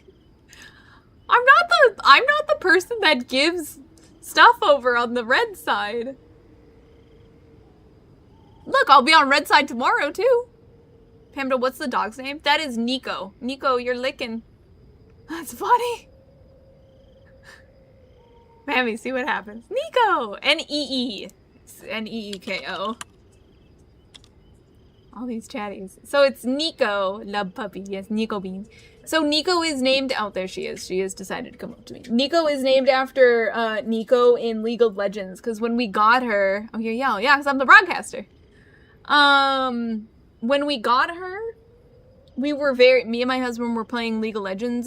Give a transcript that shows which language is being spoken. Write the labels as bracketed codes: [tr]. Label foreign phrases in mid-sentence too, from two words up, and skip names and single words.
[en] I'm not the person that gives stuff over on the red side. Look, I'll be on red side tomorrow too. Pamela, what's the dog's name? That is Nico. Nico, you're licking. That's funny. Mammy, see what happens. Nico! N-E-E. N-E-E-K-O. All these chatties. So it's Nico, love puppy. Yes, Nico Beans. So Nico is named... Oh, there she is. She has decided to come up to me. Nico is named after Nico in League of Legends. Because when we got her... Oh, you yell. Yeah, because I'm the broadcaster. When we got her, we were me and my husband were playing League of Legends.